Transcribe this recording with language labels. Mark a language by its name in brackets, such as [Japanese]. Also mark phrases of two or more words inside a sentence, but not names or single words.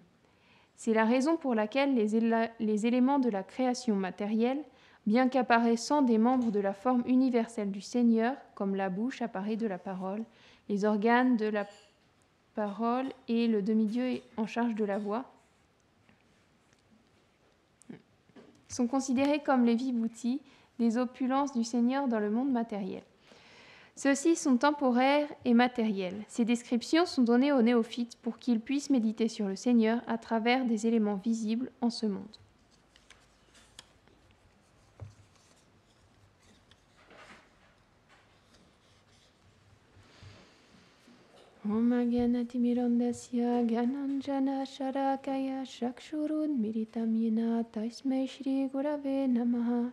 [French] C'est la raison pour laquelle les éléments de la création matérielle, bien qu'apparaissant des membres de la forme universelle du Seigneur, comme la bouche apparaît de la parole, les organes de la parole et le demi-dieu en charge de la voix, sont considérés comme les vibhutis, des opulences du Seigneur dans le monde matériel. Ceux-ci sont temporaires et matériels. Ces descriptions sont données aux néophytes pour qu'ils puissent méditer sur le Seigneur à travers des éléments visibles en ce monde. [Sanskrit] ॐ अज्ञानतिमिरान्धस्य ज्ञानाञ्जन शलाकया चक्षुरुन्मीलितं येन तस्मै श्री गुरवे नमः.